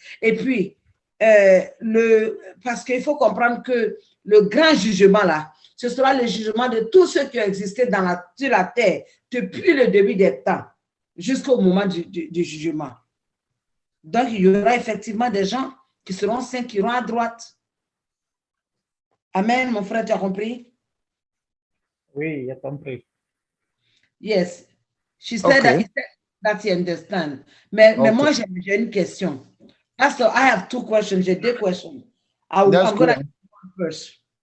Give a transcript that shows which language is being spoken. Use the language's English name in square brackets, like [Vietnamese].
[French] Et puis, parce qu'il faut comprendre que le grand jugement là, ce sera le jugement de tous ceux qui ont existé sur la terre depuis le début des temps jusqu'au moment du jugement. Donc, il y aura effectivement des gens qui seront saints, qui iront à droite. Amen, mon frère, tu as compris? Oui, j'ai compris. [English] Yes. She said that you understand. [French] Mais moi, j'ai une question. [English] Pastor, I have 2 questions. [French] J'ai 2 questions. [English] I'm going to ask one first.